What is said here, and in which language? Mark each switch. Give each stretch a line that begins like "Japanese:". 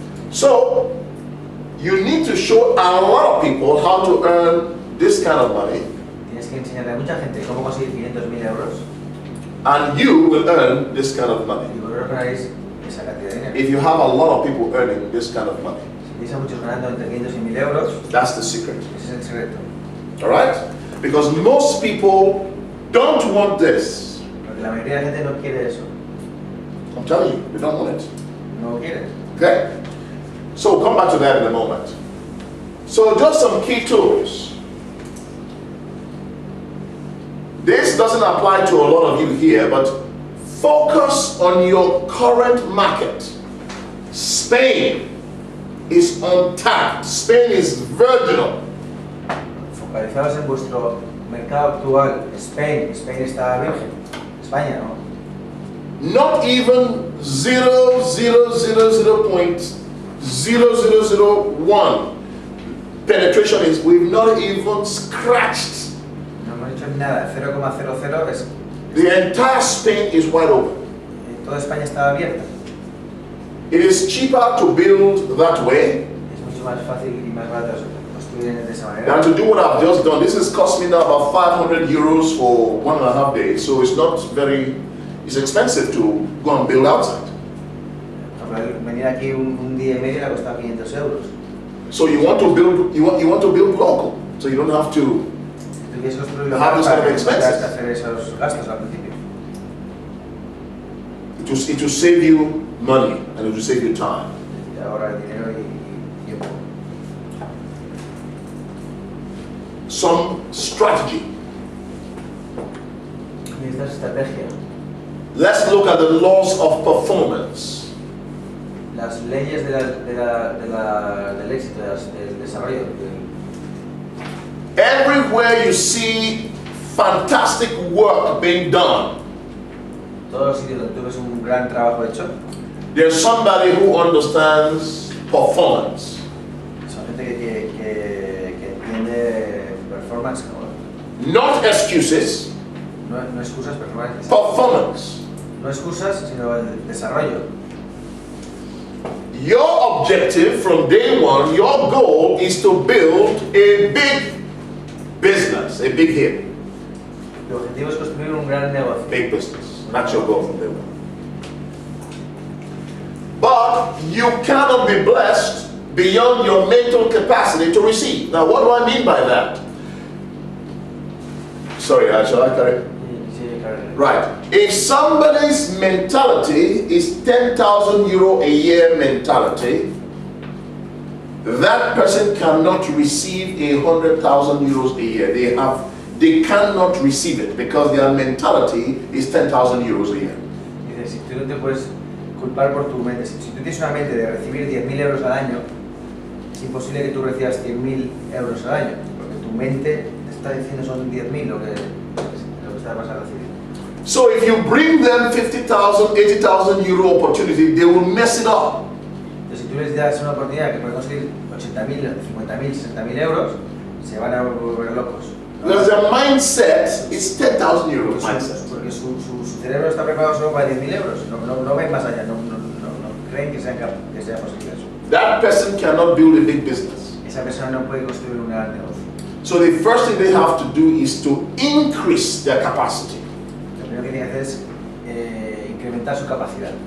English: So, you need to show a lot of people how to earn this kind of money,
Spanish: Tienes que enseñarle a mucha gente cómo conseguir 500.000 euros
English: and you will earn this kind of money.
Spanish: y vosotros ganáis esa cantidad de dinero.
English: If you have a lot of people earning this kind of money,
Spanish: Si tienes a muchos ganando entre 500 y 1.000 euros,
English: that's the secret.
Spanish: ese es el secreto.
English: Alright? Because most people don't want this.
Spanish: Porque la mayoría de la gente no quiere eso.
English: I'm telling you, they don't want it.
Spanish: No quiere.
English: Okay? So we'll come back to that in a moment. So just some key tools. This doesn't apply to a lot of you here, but focus on your current market. Spain is untapped. Spain is virginal.
Spanish: Focalizados en vuestro mercado actual. Spain está virgen. España, ¿no?
English: Not even 0.0001 penetration is, we've not even scratched.
Spanish: No hemos hecho nada. 0,00 es.
English: The entire Spain is wide open.
Spanish: Toda España estaba abierta.
English: It is cheaper to build that way
Spanish: Es mucho más fácil y más barato construir de esa manera.
English: than to do what I've just done. This has cost me now about 500 euros for 1.5 days, so it's not very, it's expensive to go and build outside.
Spanish: Venir aquí un día y medio le ha costado 500 euros.
English: So you want to build, you want to build local, so you don't have to.
Spanish: Tú quieres construir
English: Have this kind of
Spanish: para
English: expenses.
Spanish: hacer esos gastos al principio.
English: It will save you money and it will save you time.
Spanish: Y ahorra dinero y tiempo.
English: Some strategy.
Spanish: Necesitas estrategia.
English: Let's look at the laws of performance.
Spanish: Las leyes del éxito, del desarrollo.
English: Everywhere you see fantastic work being done,
Spanish: Todos los sitios donde tú ves un gran trabajo hecho,
English: there's somebody who understands performance.
Spanish: son gente que entiende performance,
English: Not excuses,
Spanish: no excusas, performance.
English: performance.
Spanish: No excusas, sino el desarrollo.
English: Your objective from day one, your goal is to build a big business, a big hit,
Spanish: Tu objetivo es construir un gran negocio.
English: big business. That's your goal from day one. But you cannot be blessed beyond your mental capacity to receive. Now, what do I mean by that? Sorry, shall I carry?
Spanish: Sí, claro.
English: Right. If somebody's mentality is 10,000 euro a year mentality, that person cannot receive 100,000 euros a year. They cannot receive it because their mentality is 10,000 euros a year.
Spanish: Dice, si tú no te puedes culpar por tu mente, si tú tienes una mente de recibir 10.000 euros al año, es imposible que tú recibas 100.000 euros al año, porque tu mente te está diciendo son 10.000 lo que estás vas a recibir.
English: So if you bring them 50,000, 80,000 euro opportunity, they will mess it up.
Spanish: Entonces, si tú les das una oportunidad que puede conseguir 80.000, 50.000, 60.000 euros, se van a volver locos.
English: Because their mindset is 10,000 euros mindset.
Spanish: Porque su cerebro está preparado solo para 10.000 euros, no ven más allá, no creen que sea posible eso.
English: That person cannot build a big business.
Spanish: Esa persona no puede construir un gran negocio.
English: So the first thing they have to do is to increase their capacity
Spanish: Lo primero que tienen que hacer es incrementar su capacidad,